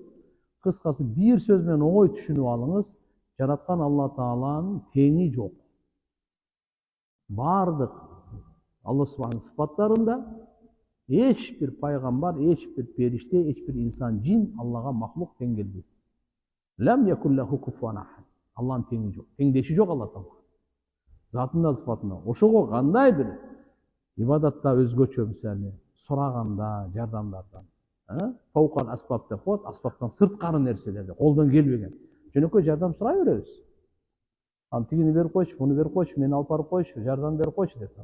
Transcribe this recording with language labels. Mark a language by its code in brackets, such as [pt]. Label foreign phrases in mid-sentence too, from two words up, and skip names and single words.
[ky] Кыскасы бир сөз менен оңой түшүнүп алыңыз, жараткан Алла Тааланын теңи жок. Бардык Алла Субханын сыпаттарында эч бир пайгамбар, эч бир периште, эч бир инсан, жин Аллага махлук тең келбейт. [ar] ولم يكن له كفوا أحد. [ky] Алланын теңи жок. Теңдеши жок Алла Таала. Затында, сыпатында. Ошого кандай бир ибадатта өзгөчө, мисалы, сураганда, жардамдардан. [ar] فوق الأسباب [ky] деп коет, аспаптан сырткары нерселерде, колдон келбеген. Жөнөкөй жардам сурай беребиз. Тигини берип койчу, муну берип койчу, мени алып барып койчу, жардам берип койчу деп.